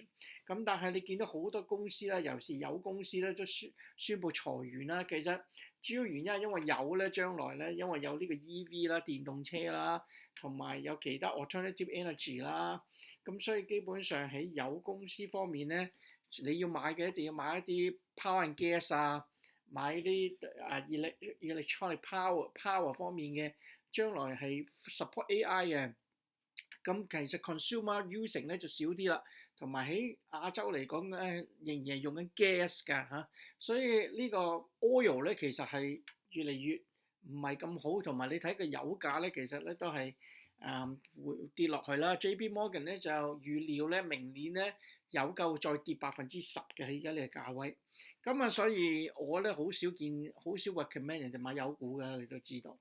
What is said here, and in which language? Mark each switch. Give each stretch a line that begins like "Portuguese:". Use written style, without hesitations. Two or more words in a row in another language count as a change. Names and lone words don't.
Cantonese: 咁但係你見到好多公司啦，尤其是有公司咧都宣布裁員啦，其實主要原因係因為有咧，將來咧，因為有呢個 EV 啦、電動車啦，同埋有其他
English: alternative energy
Cantonese: 啦，咁所以基本上喺有公司方面咧，你要買嘅一定要買一啲
English: power and gas
Cantonese: 買啲
English: electronic power
Cantonese: 方面嘅，將來係
English: support AI
Cantonese: 嘅。咁其實
English: consumer using
Cantonese: 咧就少啲啦，同埋喺亞洲嚟講咧，仍然係用緊 gas 㗎嚇，所以呢個 oil 咧其實係越嚟越唔係咁好，同埋你睇個油價咧，其實咧都係會跌落去啦。JP Morgan 咧就預料咧明年咧有夠再跌10%嘅喺而家呢個價位，咁所以我咧好少 recommend 人哋買油股㗎，你都知道。